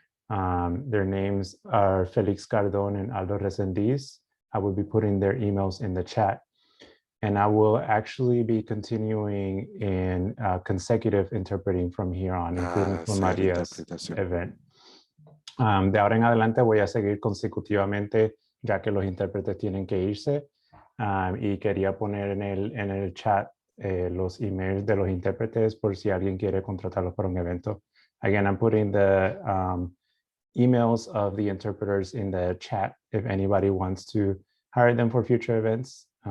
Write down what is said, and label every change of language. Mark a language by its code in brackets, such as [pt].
[en] Their names are Felix Cardon and Aldo Resendiz. I will be putting their emails in the chat. And I will actually be continuing in consecutive interpreting from here on, including for Maria's event. [es] De ahora en adelante voy a seguir consecutivamente, ya que los intérpretes tienen que irse. Y quería poner en el chat los emails de los intérpretes por si alguien quiere contratarlos para un evento. [en] Again, I'm putting the emails of the interpreters in the chat if anybody wants to hire them for future events.